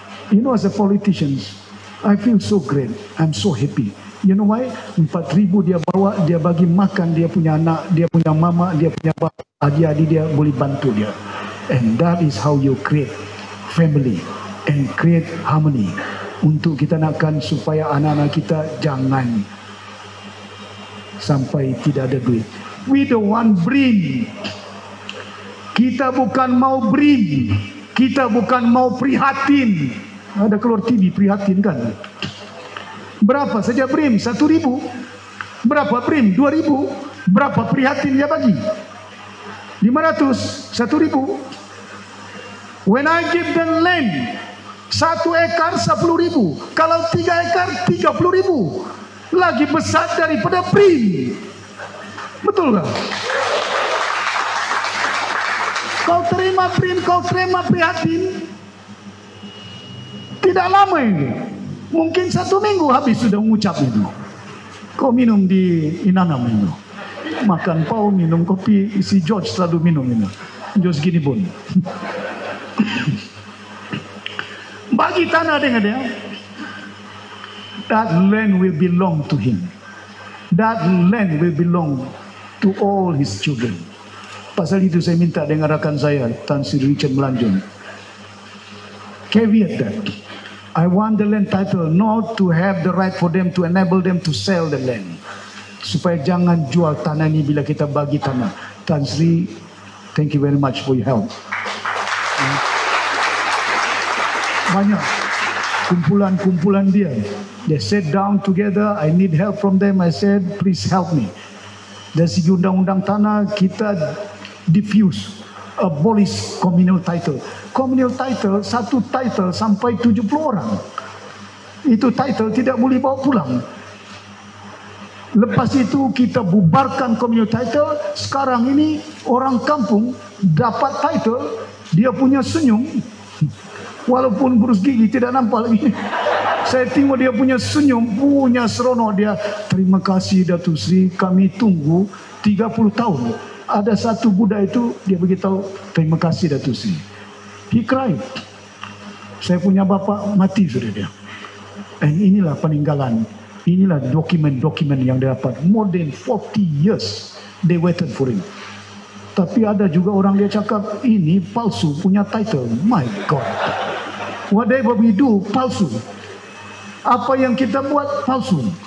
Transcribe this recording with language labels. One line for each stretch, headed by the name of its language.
English: You know, as a politician, I feel so great. I'm so happy. You know why?
Malay: 4,000 dia bawa, dia bagi makan dia punya anak, dia punya mama, dia punya bapak, adik-adik dia boleh bantu dia.
English: And that is how you create family and create harmony.
Malay: Untuk kita nakkan supaya anak-anak kita jangan sampai tidak ada duit.
English: We don't want brim.
Malay: Kita bukan mau brim. Kita bukan mau prihatin. Ada keluar TV prihatin kan? Berapa saja brim? 1,000. Berapa brim? 2,000. Berapa prihatin dia bagi? 500. 1,000.
English: When I give them land, 1 ekar 10,000.
Malay: Kalau 3 ekar 30,000. Lagi besar daripada brim. Betul tak? Kau terima brim, kau terima prihatin. Tidak lama ini. Mungkin 1 minggu habis sudah mengucap itu. Kau minum di Inanam itu. Makan pau, minum kopi. Si George selalu minum itu. George gini pun. Bagi tanah dengan dia.
English: That land will belong to him. That land will belong to all his children.
Malay: Pasal itu saya minta dengan rakan saya, Tan Sri Richard Melanjung.
English: Caveat that. I want the land title not to have the right for them to enable them to sell the land.
Malay: Supaya jangan jual tanah ini bila kita bagi tanah. Tan Sri,
English: thank you very much for your help.
Malay: Banyak kumpulan-kumpulan dia.
English: They sat down together. I need help from them. I said, please help me.
Malay: Dari segi undang-undang tanah, kita diffuse, abolish communal title. Communal title, satu title sampai 70 orang. Itu title tidak boleh bawa pulang. Lepas itu kita bubarkan communal title. Sekarang ini orang kampung dapat title, dia punya senyum. Walaupun berus gigi tidak nampak lagi. Saya tengok dia punya senyum, punya seronok dia. Terima kasih Datuk Sri, kami tunggu 30 tahun. Ada satu budak itu, dia beritahu, terima kasih Datuk Sri.
English: He cried.
Malay: Saya punya bapa mati sudah dia. Dan inilah peninggalan. Inilah dokumen-dokumen yang dia dapat.
English: More than 40 years they waited for him.
Malay: Tapi ada juga orang dia cakap, ini palsu punya title.
English: My God. Whatever we do,
Malay: palsu. Apa yang kita buat, palsu.